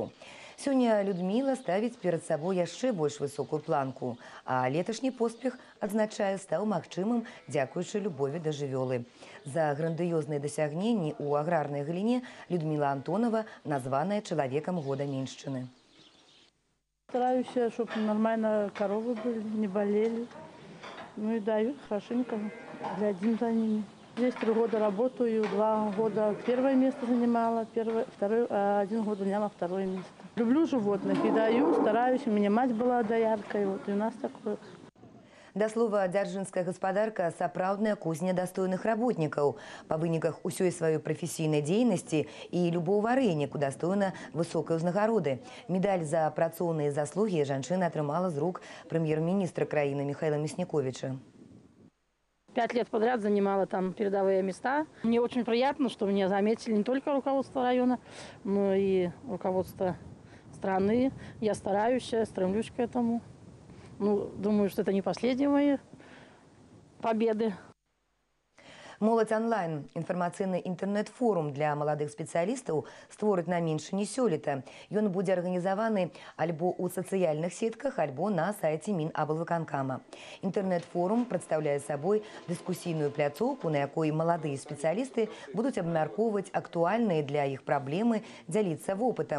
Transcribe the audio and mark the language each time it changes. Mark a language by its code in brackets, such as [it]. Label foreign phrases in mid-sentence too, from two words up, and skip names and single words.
[be] Сёння Людмила ставіць перад сабой яшчэ больш высокую планку, а леташні поспех, адзначае, стаў магчымым дзякуючы любові да жывёлы. За грандыёзныя дасягненні ў аграрнай галіне Людмила Антонова названая чалавекам года Міншчыны. [ru] Стараюсь, чтобы нормально коровы были, не болели. Ну и дают хорошенько, глядим за ними. Здесь 3 года работаю, 2 года первое место занимала, 1 год заняла 2 место. Люблю животных и даю, стараюсь. У меня мать была дояркой, вот и у нас такое. [be] Да слова, дзяржынская гаспадарка – сапраўдная кузня дастойных работнікаў. Па выніках усёй сваёй прафесійнай дзейнасці і любого варэнніку дастойна высокай узнагароды. Медаль за працоўныя заслугі жанчына атрымала з рук прэм'ер-міністра краіны Михаила Мясниковича. [ru] 5 лет подряд занимала там передовые места. Мне очень приятно, что меня заметили не только руководство района, но и руководство страны. Я стараюсь, стремлюсь к этому. Ну, думаю, что это не последние мои победы. [be] Моладзь онлайн. Інфармацыйны інтэрнэт-форум для маладых спецыялістаў створыць на Міншчыне сёлета. Ён будзе арганізаваны альбо ў сацыяльных сетках, альбо на сайце Мінаблвыканкама. Інтэрнэт-форум прадстаўляе сабой дыскусійную пляцоўку, на якой маладыя спецыялісты будуць абмяркоўваць актуальныя для іх праблемы, дзяліцца вопытам.